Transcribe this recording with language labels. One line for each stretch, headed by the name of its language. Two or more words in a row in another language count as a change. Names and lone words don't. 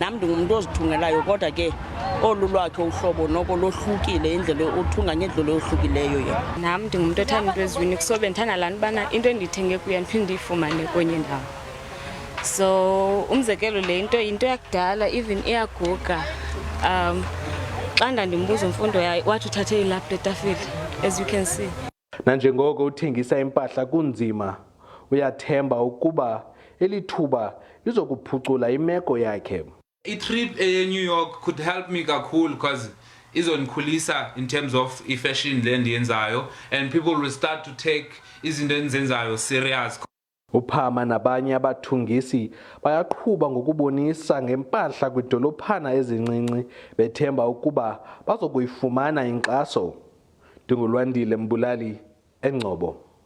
Xhosa: Nam ndingumuntu ozithungelayo kodwa ke olu lwakhe uhlobo noko lohlukile, indlela uthunga ngendlela ohlukileyo yena. Nam ndingumuntu othanda into eziwini, kusobe ndithanda laa nto ubana into endiyithenge kuyo ndiphinde ndiyifumane kwenye indawo. So umzekelo le into yakudala, even iyaguga. Xa ndandimbuza umfundo yayo wathi uthathe ilaphu letafile,
English: as you can see.
Xhosa: Nanjengoko uthengisa impahla kunzima, uyathemba ukuba elithuba lizokuphucula imeko yakhe. I-trip eNew York
English: could help me
Xhosa: kakhulu because izondikhulisa
English: in terms of
Xhosa: i-fashion le ndiyenzayo,
English: and people will start to take
Xhosa: izinto endizenzayo
English: serious.
Xhosa: uPhama nabanye abathungisi bayaqhuba ngokubonisa ngempahla kwidolophana ezincinci, bethemba ukuba bazokuyifumana inkxaso. NdinguLwandile Mbulali, eNgcobo.